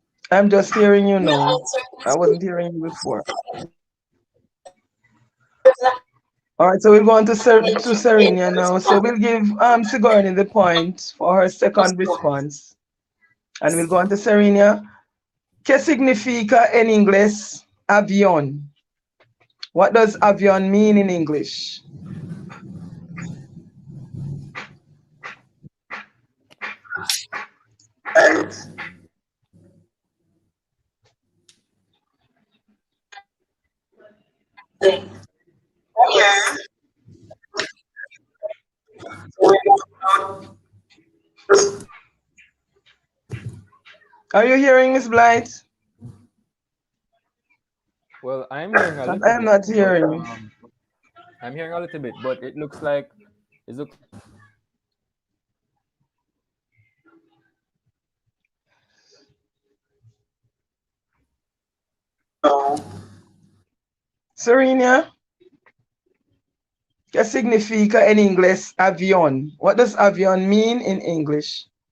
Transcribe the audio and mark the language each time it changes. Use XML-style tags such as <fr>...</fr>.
<en>I'm just hearing you now. I wasn't hearing you before. All right, so we'll go on to Serena now. So we'll give Sigourney the point for her second response. And we'll go on to Serena.</en> <es>¿Qué significa en inglés avión?</es> <en>What does avión mean in English? Are you hearing Miss Blythe? Well, I'm hearing a little I'm bit. not hearing. I'm hearing a little bit, but it looks like</en> <es>Serena, ¿qué significa en inglés avión?</es> <en>What does avión mean in English?</en>